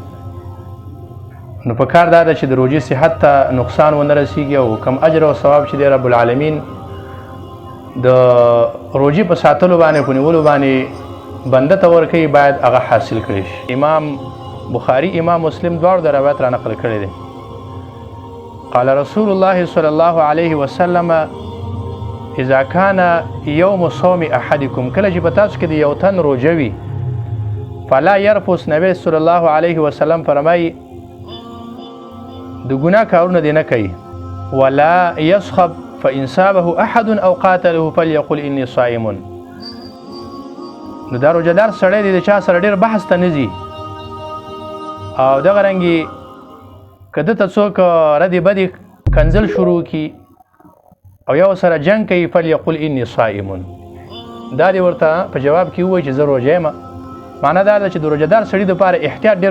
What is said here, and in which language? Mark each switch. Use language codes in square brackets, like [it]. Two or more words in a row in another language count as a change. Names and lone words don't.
[ps] نو په کار دا ده چې د روژې صحت ته نقصان ونه رسیږي او کم اجر او ثواب چې دی [ar] رب العالمین [ps] د روژې په ساتلو باندې په نیولو باندې بنده ته ورکوي باید هغه حاصل کړی شي امام بخاري امام مسلم دواړو د روایت را نقل کړی دی [ar] قال رسول الله صلی الله علیه وسلم اذا كان يوم صوم احدكم [ps] کله چې په تاسو کې د یو تن روژه وي [ar] فلا يرفث [ps] نبی [ar] صلی الله علیه وسلم [ps] فرمایي د ګناه کارونه دې نه کوي [ar] ولا يصخب فإن سابه أحد أو قاتله فليقل إني صائم [ps] نو دا روژهدار سړی دی د چا سره ډېر بحث ته نه ځي او دغه رنګې که ده ته څوک ردې بدې کنځل شروع کړي او یو سره جنګ کوي [ar] فلیقل اني صائم [ps] دا دې ورته په جواب کې ووایي چې زه روژه یم معنا دا ده چې د روژهدار سړي دپاره احتیاط ډېر